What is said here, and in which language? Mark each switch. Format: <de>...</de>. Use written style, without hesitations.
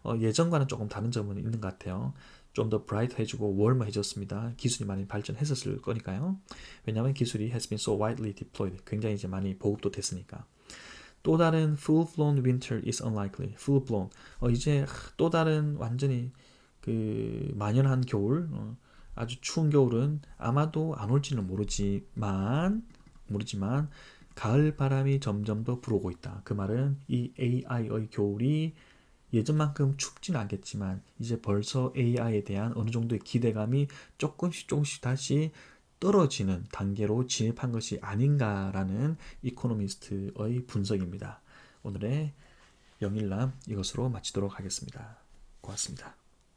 <ko>예전과는 조금 다른 점은 있는 것 같아요. 좀 더 브라이트해지고 웜해졌습니다. 기술이 많이 발전했었을 거니까요. 왜냐하면 기술이</ko> <en>has been so widely deployed.</en> <ko>굉장히 이제 많이 보급도 됐으니까. 또 다른</ko> <en>full-blown winter is unlikely. full-blown.</en> <ko>이제 또 다른 완전히 만연한 겨울, 아주 추운 겨울은 아마도 안 올지는 모르지만 가을 바람이 점점 더 불어오고 있다. 그 말은 이 AI의 겨울이 예전만큼 춥지는 않겠지만 이제 벌써 AI에 대한 어느 정도의 기대감이 조금씩 다시 떨어지는 단계로 진입한 것이 아닌가라는 이코노미스트의 분석입니다. 오늘의 영일남 이것으로 마치도록 하겠습니다. 고맙습니다.</ko>